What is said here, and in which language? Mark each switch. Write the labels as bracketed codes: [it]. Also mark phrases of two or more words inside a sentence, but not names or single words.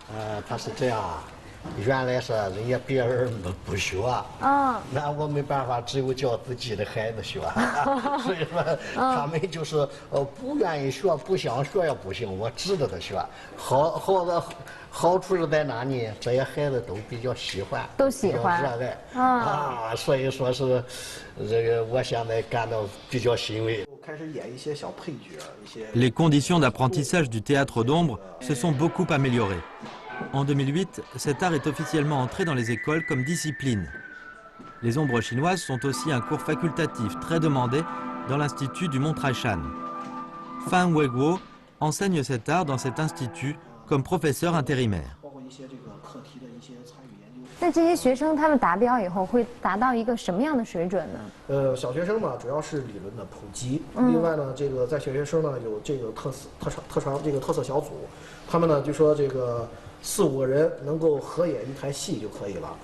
[zh] 他是这样，原来是人家别人不学，那我没办法，只有教自己的孩子学，所以说他们就是不愿意学，不想学也不行，我指着他学。好处是在哪呢？这些孩子都比较喜欢，都喜欢，热爱所以说是这个我现在感到比较欣慰。开始演一些小配角，一些。 [fr] Les conditions d'apprentissage du théâtre d'ombre se sont beaucoup améliorées. En 2008, cet art est officiellement entré dans les écoles comme discipline. Les ombres chinoises sont aussi un cours facultatif très demandé dans l'Institut du Mont Traishan. Fan Weiguo enseigne cet art dans cet institut comme professeur intérimaire. [zh] 那这些学生他们达标以后会达到一个什么样的水准呢？小学生嘛，主要是理论的普及。另外呢，这个在小学生呢有这个特色小组，他们呢就说这个4、5个人能够合演一台戏就可以了。